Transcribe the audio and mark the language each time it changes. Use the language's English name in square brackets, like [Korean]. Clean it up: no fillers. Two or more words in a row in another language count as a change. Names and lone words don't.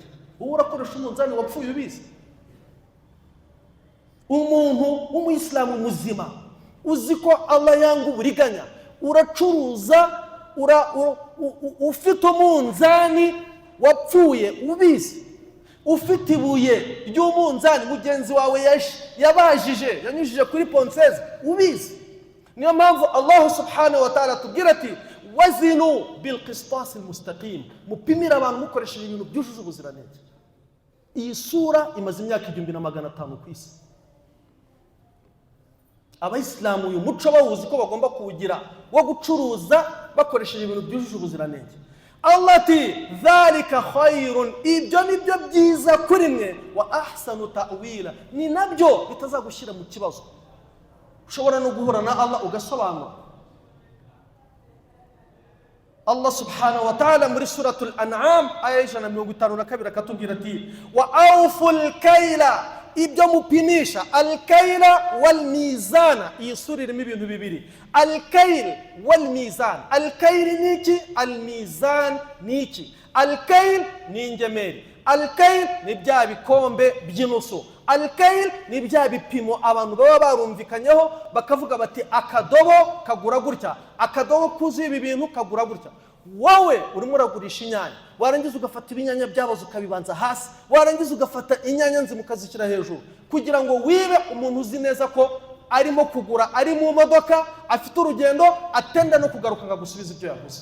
[Kinyarwanda] Ubu urakoresha umunzani wapfuye ubizi? Umuntu w'umuyisilamu muzima uzi ko Allah yanga uburiganya, uracuruza ufite umunzani wapfuye ubizi, ufite ibuye ry'umunzani mugenzi wawe yabajije yanyujije kuri ponseze ubizi. Niyo mpamvu Allah [Arabic] سبحانه وتعالى [Kinyarwanda] tubwira ati [Arabic] وزنوا بالقسطاس المستقيم, [Kinyarwanda] mupimira abantu mukoresheje ibintu byujuje ubuziranenge. Iyi sura imaze imyaka 2500 ku isi. Abayisilamu uyu muco bawuzi ko bagomba kuwugira wo gucuruza bakoresheje ibintu byujuje ubuziranenge. Allah ati [Arabic] ذلك خير, [Kinyarwanda] ibyo nibyo byiza kuri mwe, [Arabic] وأحسن تأويلا, [Kinyarwanda] ni nabyo bitazagushyira mu kibazo. Ushobora no guhura na Allah ugasobanura. Allah [Arabic] سبحانه وتعالى [Kinyarwanda] muri suratul an'am aya 152 akatubwira ati [Arabic] وأوفوا الكيل, [Kinyarwanda] ibyo mupimisha, [Arabic] الكيل والميزان. [Kinyarwanda] Iyi sura irimo ibintu bibiri, [Arabic] الكيل والميزان. [Kinyarwanda] Al-kayl niki, al-mizan niki. Al-kayl ni ingemeri, al-kayl ni bya bikombe by'inusu, al-kayl ni bya bipimo abantu baba barumvikanyeho bakavuga bati akadobo kagura gutya, akadobo kuzuye ibi bintu kagura gutya. Wowe urimo uragurisha inyanya, warangiza ugafata ibinyanya byaboze ukabibanza hasi, warangiza ugafata inyanya nzimu ukazishyira hejuru, kugira ngo wibe umuntu uzi neza ko arimo kugura, ari mu modoka, afite urugendo, atenda no kugaruka ngagusubiza ibyo yaguze.